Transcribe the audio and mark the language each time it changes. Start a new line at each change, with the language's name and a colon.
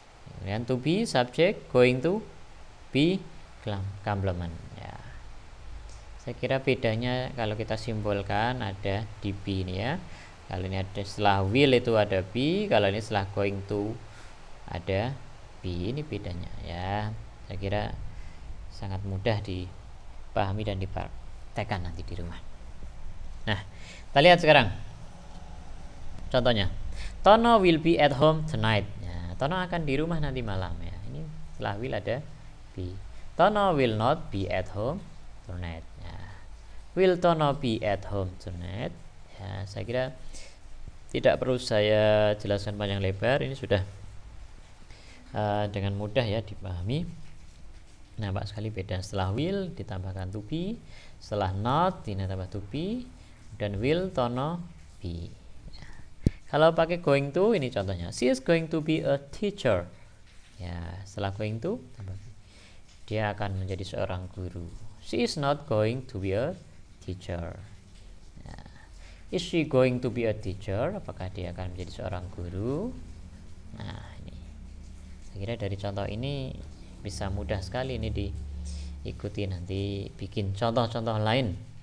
English: Kemudian to be subject, going to be complement ya.
Indonesian: Saya kira bedanya kalau kita simbolkan ada di be ini ya. Kalau ini ada setelah will itu ada be, kalau ini setelah going to ada be. Ini bedanya ya. Saya kira sangat mudah dipahami dan dipraktekkan nanti di rumah. Nah, kita lihat sekarang contohnya.
English: Tono will be at home tonight.
Indonesian: Ya, Tono akan di rumah nanti malam ya. Ini setelah
English: will ada be. Tono will not be at home tonight. Will Tono be at home tonight?
Indonesian: Ya, saya kira tidak perlu saya jelaskan panjang lebar. Ini sudah dengan mudah ya dipahami. Nampak sekali beda. Setelah will ditambahkan to be, setelah not ditambah to be, dan will Tono be. Ya. Kalau pakai going to, ini contohnya.
English: She is going to be a teacher.
Indonesian: Ya, setelah going to dia akan menjadi seorang guru.
English: She is not going to be a teacher. Nah, is she going to be a teacher?
Indonesian: Apakah dia akan menjadi seorang guru? Nah, ini saya kira dari contoh ini bisa mudah sekali ini diikuti, nanti bikin contoh-contoh lain.